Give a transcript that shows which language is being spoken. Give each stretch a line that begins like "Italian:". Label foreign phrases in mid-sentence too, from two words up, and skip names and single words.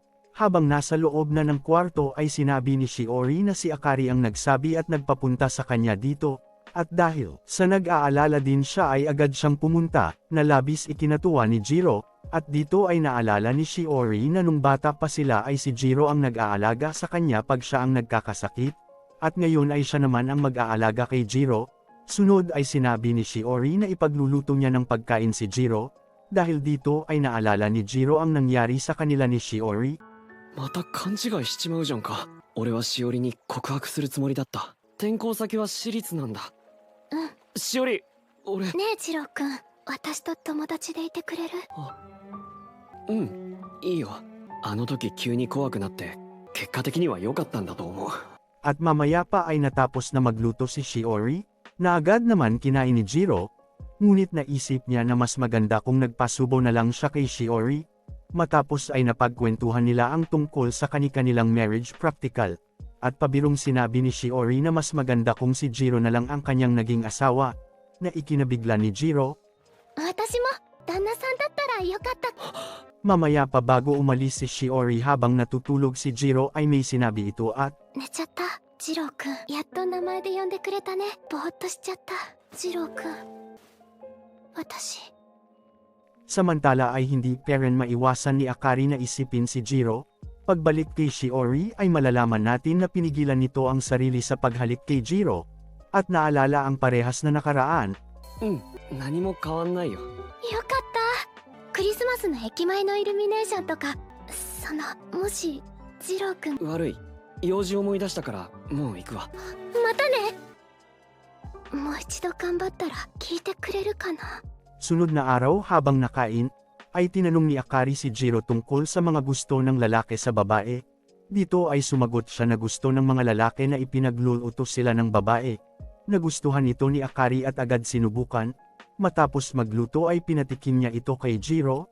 Filipino: Habang nasa loob na ng kwarto ay sinabi ni Shiori na si Akari ang nagsabi at nagpapunta sa kanya dito, at dahil sa nag-aalala din siya ay agad siyang pumunta, na labis ikinatuwa ni Jiro, at dito ay naalala ni Shiori na nung bata pa sila ay si Jiro ang nag-aalaga sa kanya pag siya ang nagkakasakit, at ngayon ay siya naman ang mag-aalaga kay Jiro. Sunod ay sinabi ni Shiori na ipagluluto niya ng pagkain si Jiro, dahil dito ay naalala ni Jiro ang nangyari sa kanila ni Shiori.
Japanese: また勘違いしちまうじゃんか。俺はしおりに告白するつもりだった。転校先は私立なんだ。しおり、俺。ねえジロー君、私と友達でいてくれる？うん、いいよ。あの時急に怖くなって結果的には良かったんだと思う。
Filipino: At mamaya pa ay natapos na magluto si Shiori, na agad naman kinain ni Jiro, ngunit naisip niya na mas maganda kung nagpasubo na lang siya kay Shiori. Matapos ay napagkwentuhan nila ang tungkol sa kani-kanilang
English: marriage practical,
Filipino: at pabirong sinabi ni Shiori na mas maganda kung si Jiro na lang ang kanyang naging asawa, na ikinabigla ni Jiro.
Japanese: 私も旦那さんだったらよかった。
Filipino: Mamaya pa bago umalis si Shiori habang natutulog si Jiro ay may sinabi ito at
Japanese: 寝ちゃった。ジロー君、やっと名前で呼んでくれたね。ぼーっとしちゃった。ジロー君、私。
Filipino: Samantala ay hindi pa rin maiwasan ni Akari na isipin si Jiro. Pagbalik kay Shiori ay malalaman natin na pinigilan nito ang sarili sa paghalik kay Jiro, at naalala ang parehas na nakaraan.
Japanese: 何も変わんないよ。よかった。クリスマスの駅前のイルミネーションとか、もしジロー君。悪い。用事思い出したからもう行くわ。またね。もう一度頑張ったら聞いてくれるかな。
Filipino: Sunod na araw habang nakain, ay tinanong ni Akari si Jiro tungkol sa mga gusto ng lalaki sa babae. Dito ay sumagot siya na gusto ng mga lalaki na ipinaglulutos sila ng babae. Nagustuhan ito ni Akari at agad sinubukan. Matapos magluto ay pinatikim niya ito kay Jiro.